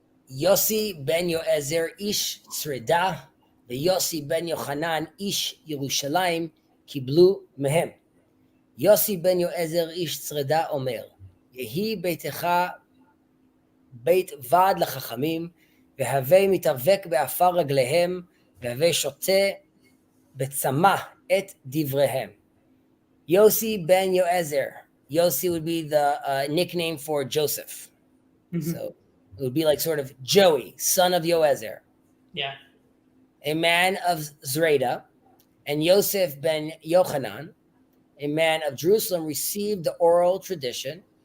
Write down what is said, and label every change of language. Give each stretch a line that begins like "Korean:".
Hebrew: Yossi ben Yoezer ish Tzreda ויוסי ben Yochanan ish Yerushalayim קיבלו מהם. יוסי ben Yoezer ish Tzreda אומר, יהי ביתך בית ועד לחכמים, והווה מתאבק באפר רגליהם, והווה שותה בצמא את דבריהם.
English: Yossi ben Yoezer. Yossi would be the nickname for Joseph. So it would be like sort of Joey, son of Yoezer. Yeah. A man of Zreda, and Yosef ben Yochanan, a man of Jerusalem, received the oral tradition.